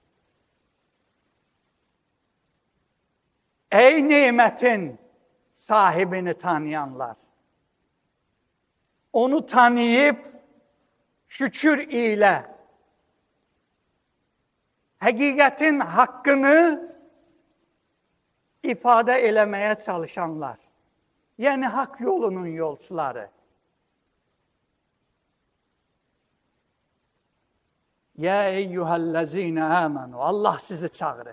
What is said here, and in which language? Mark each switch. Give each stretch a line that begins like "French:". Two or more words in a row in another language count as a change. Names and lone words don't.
Azerbaijani: Ey nimetin sahibini tanıyanlar. Onu tanıyıp şükür ile həqiqətin haqqını ifadə eləməyə çalışanlar, yəni haqq yolunun yolçuları.
Arabic: يا أيها الذين آمنوا,
Azerbaijani: Allah sizi çağırır.